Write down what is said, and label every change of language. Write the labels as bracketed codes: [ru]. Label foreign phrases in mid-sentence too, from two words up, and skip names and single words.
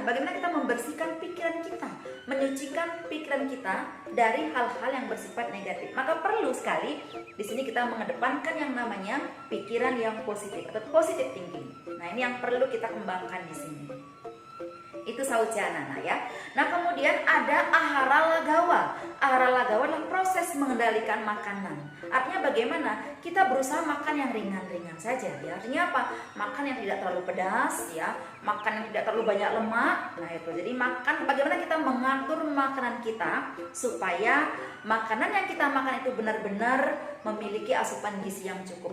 [id] Bagaimana kita membersihkan pikiran kita, menyucikan pikiran kita dari hal-hal yang bersifat negatif. Maka perlu sekali di sini kita mengedepankan yang namanya pikiran yang positif atau [en] positive thinking. [id] Nah, ini yang perlu kita kembangkan di sini. Itu sauca, Nana, ya. Nah, kemudian ada ahara lagawa. Ahara lagawa adalah proses mengendalikan makanan. Artinya bagaimana? Kita berusaha makan yang ringan-ringan saja, ya. Artinya apa? Makan yang tidak terlalu pedas, ya. Makan yang tidak terlalu banyak lemak. Nah, itu. Jadi makan, bagaimana kita mengatur makanan kita supaya makanan yang kita makan itu benar-benar memiliki asupan gizi yang cukup.